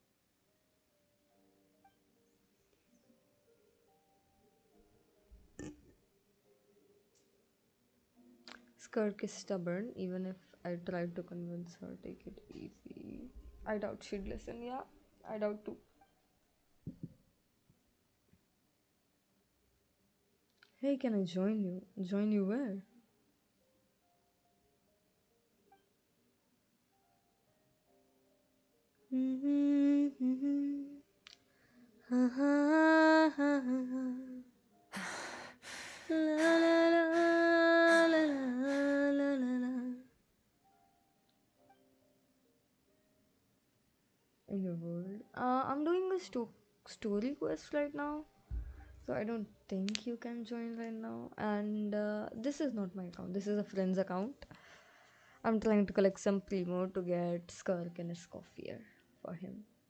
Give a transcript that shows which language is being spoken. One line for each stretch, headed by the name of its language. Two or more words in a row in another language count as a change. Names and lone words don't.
English: Skirk is stubborn, even if I tried to convince her, take it easy. I doubt she'd listen, yeah. I doubt too. Hey, can I join you? Join you where? Ha ha ha ha. La la la la la la la. In your world, I'm doing a story quest right now, so I don't think you can join right now. And this is not my account. This is a friend's account. I'm trying to collect some primo to get Skirk and his coffee for him.